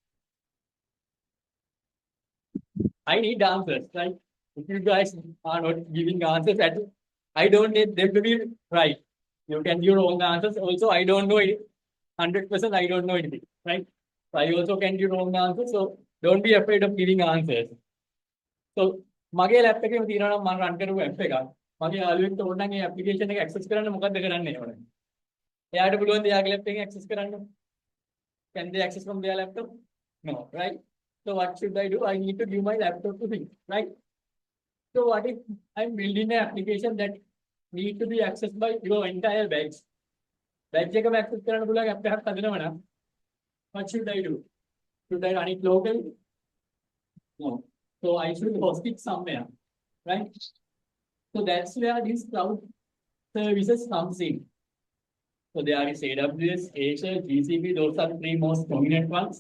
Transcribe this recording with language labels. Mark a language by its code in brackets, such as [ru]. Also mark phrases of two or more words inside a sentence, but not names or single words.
[en] I need answers. Right? If you guys are not giving answers, I don't need them to be right. You can give your own answers. Also, I don't know it. 100% I don't know anything. Right? So I also can give wrong answers. So don't be afraid of giving answers. [si] So මගේ ලැප් එකේම තියෙනවා නම් මම රන් කරපු ඇප් එකක්. මගේ යාළුවෙක්ට ඕන නම් ඒ ඇප්ලිකේෂන් එක ඇක්සස් කරන්න මොකද්ද කරන්න ඕනේ? එයාට පුළුවන් ද එයාගේ ලැප් එකෙන් ඇක්සස් කරන්න? [en] Can they access from their laptop? No, right? So what should I do? I need to give my laptop to him, right? So what if I'm building an application that need to be accessed by your entire batch? [si] Batch එකම access කරන්න පුළුවන් app එකක් හදනවා නම් [en] what should I do? Should I run it locally? No. So I should host it somewhere, right? So that's where these cloud services comes in. So there is AWS, Azure, GCP, those are the 3 most dominant ones.